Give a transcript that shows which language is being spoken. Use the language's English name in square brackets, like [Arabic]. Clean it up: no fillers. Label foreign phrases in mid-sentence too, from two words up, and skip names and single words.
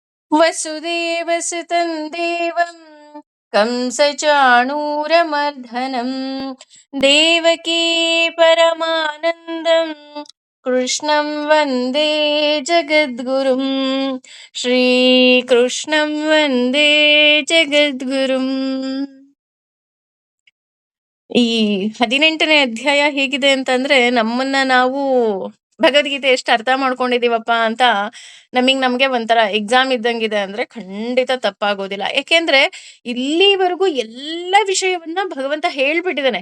[Sanskrit] वसुदेवसुतं देवं कंसचाणूरमर्दनं देवकी परमानन्दं कृष्णं वन्दे जगद्गुरुं श्रीकृष्णं वन्दे जगद्गुरुम्. [Kannada] ಈ 18ನೇ ಅಧ್ಯಾಯ ಹೇಗಿದೆ ಅಂತಂದ್ರೆ, ನಮ್ಮನ್ನ ನಾವು ಭಗವದ್ಗೀತೆ ಎಷ್ಟು ಅರ್ಥ ಮಾಡ್ಕೊಂಡಿದೀವಪ್ಪ ಅಂತ ನಮ್ಗೆ ಒಂಥರ ಎಕ್ಸಾಮ್ ಇದ್ದಂಗಿದೆ ಅಂದ್ರೆ ಖಂಡಿತ ತಪ್ಪಾಗೋದಿಲ್ಲ. ಯಾಕೆಂದ್ರೆ ಇಲ್ಲಿವರೆಗೂ ಎಲ್ಲ ವಿಷಯವನ್ನ ಭಗವಂತ ಹೇಳ್ಬಿಟ್ಟಿದಾನೆ.